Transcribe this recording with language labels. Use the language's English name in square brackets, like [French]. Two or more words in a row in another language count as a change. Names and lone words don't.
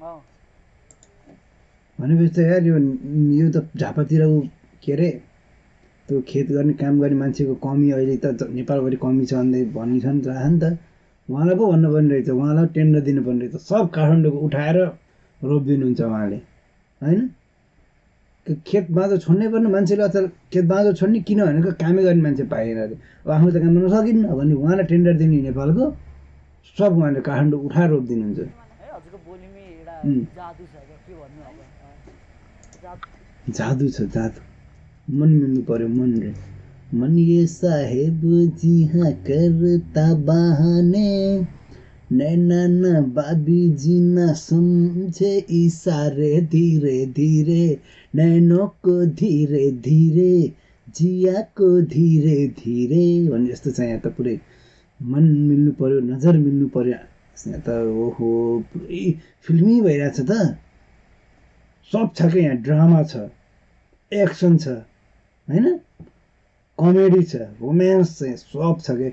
[Nepali] भनेपछि त यार यो त झापातिर के अरे त्यो खेत गर्ने काम गर्ने मान्छेको कमी अहिले त नेपालभरि कमी छ भन्दै भनिन्छ नि त उहाँलाई पो भन्नुपर्ने रहेछ उहाँलाई टेन्डर दिनुपर्ने रहेछ सब काठमाडौँको उठाएर रोपिदिनुहुन्छ उहाँले होइन खेत बाँझो छोड्नै पर्ने मान्छेले अथवा खेत बाँझो छोड्ने किन भनेको कामै गर्ने मान्छे पाएन अरे अब आफ्नो त काम गर्न सकिन्न भने उहाँलाई टेन्डर दिने नेपालको सब उहाँले काठमाडौँ उठाएर रोपिदिनुहुन्छ हजुरको बोलीमै एउटा जादु छ के भन्नु अब जादु छ जादु मन मिल्नु पर्यो [Hindi] मन रे मन ये साहेब जी हाँ करता बहाने नैना न बाबी जी न समझे इशारे धीरे धीरे नैनों को धीरे धीरे जिया को धीरे धीरे [Nepali] भन्ने जस्तो छ यहाँ त पुरै मन मिल्नु पर्यो नजर मिल्नु पर्यो यहाँ त ओहो पुरै फिल्मी भइरहेछ त सब छ क्या यहाँ ड्रामा छ एक्सन छ होइन कमेडी छ रोमान्स छ सब छ क्या